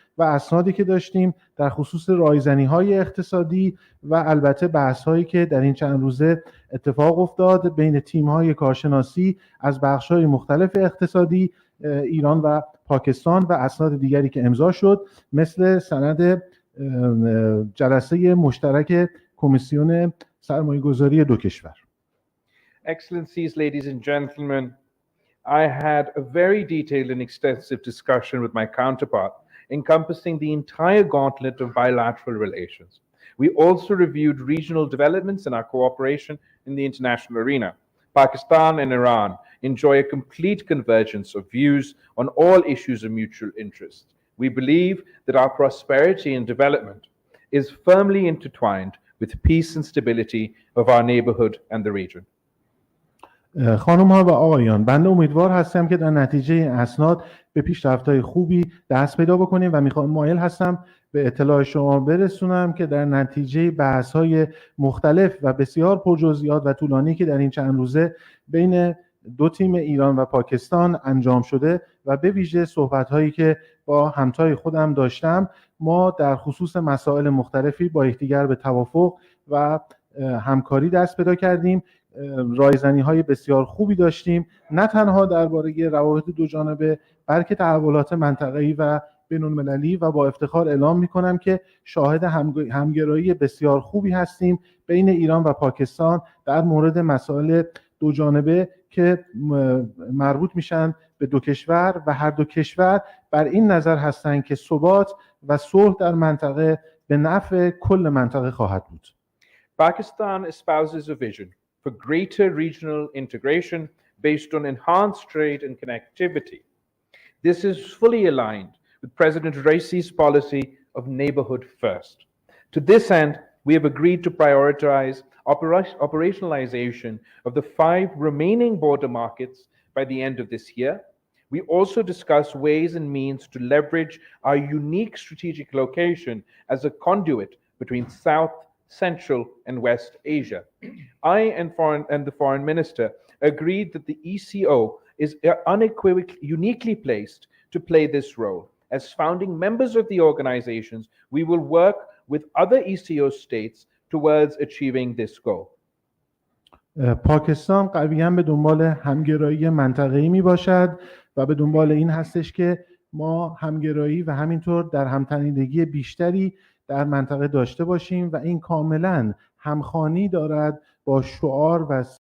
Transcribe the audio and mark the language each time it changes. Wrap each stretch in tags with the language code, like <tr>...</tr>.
<fa>و اسنادی که داشتیم در خصوص رایزنی‌های اقتصادی و البته بحث‌هایی که در این چند روزه اتفاق افتاد بین تیم‌های کارشناسی از بخش‌های مختلف اقتصادی ایران و پاکستان و اسناد دیگری که امضا شد مثل سند جلسه مشترک کمیسیون سرمایه‌گذاری دو کشور.</fa> <en>Excellencies, ladies and gentlemen, I had a very detailed and extensive discussion with my counterpart, encompassing the entire gauntlet of bilateral relations. We also reviewed regional developments in our cooperation in the international arena. Pakistan and Iran enjoy a complete convergence of views on all issues of mutual interest. We believe that our prosperity and development is firmly intertwined with peace and stability of our neighborhood and the region.</en> <fa>خانم ها و آقایان، بنده امیدوار هستم که در نتیجه این اسناد به پیشرفت‌های خوبی دست پیدا بکنیم و مایل هستم به اطلاع شما برسونم که در نتیجه بحث‌های مختلف و بسیار پرجزئیات و طولانی که در این چند روزه بین دو تیم ایران و پاکستان انجام شده و به ویژه صحبت‌هایی که با همتای خودم داشتم، ما در خصوص مسائل مختلفی با یکدیگر به توافق و همکاری دست پیدا کردیم. رایزنی‌های بسیار خوبی داشتیم، نه تنها درباره روابط دو جانبه بلکه تحولات منطقه‌ای و بین‌المللی و با افتخار اعلام می‌کنم که شاهد همگرایی بسیار خوبی هستیم بین ایران و پاکستان در مورد مسائل دو جانبه که مربوط میشن به دو کشور و هر دو کشور بر این نظر هستند که ثبات و صلح در منطقه به نفع کل منطقه خواهد بود.</fa> <en>Pakistan espouses a vision for greater regional integration based on enhanced trade and connectivity. This is fully aligned with President Raisi's policy of neighborhood first. To this end, we have agreed to prioritize operationalization of the 5 remaining border markets by the end of this year. We also discuss ways and means to leverage our unique strategic location as a conduit between South, Central, and West Asia. I and the Foreign Minister agreed that the ECO is unequivocally uniquely placed to play this role. As founding members of the organizations, we will work with other ECO states towards achieving this goal.</en> <fa>پاکستان قویاً به دنبال همگرایی منطقه‌ای می باشد و به دنبال این هستش که ما همگرایی و همینطور در همتنیدگی بیشتری در منطقه داشته باشیم و این کاملاً همخوانی دارد با شعار و</fa>